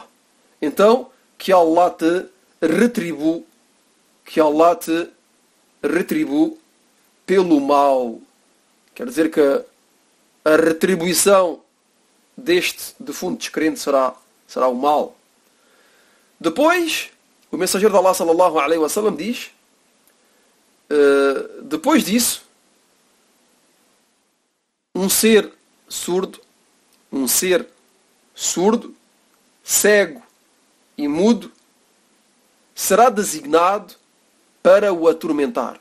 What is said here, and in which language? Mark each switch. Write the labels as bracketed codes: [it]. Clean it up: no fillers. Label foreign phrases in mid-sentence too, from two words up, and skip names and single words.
[pt] Então, que Allah te retribua, pelo mal. Quer dizer que a retribuição deste defunto descrente será o mal. Depois, o mensageiro de Allah [ar] صلى الله عليه وسلم [pt] diz, depois disso, um ser surdo, cego e mudo será designado para o atormentar.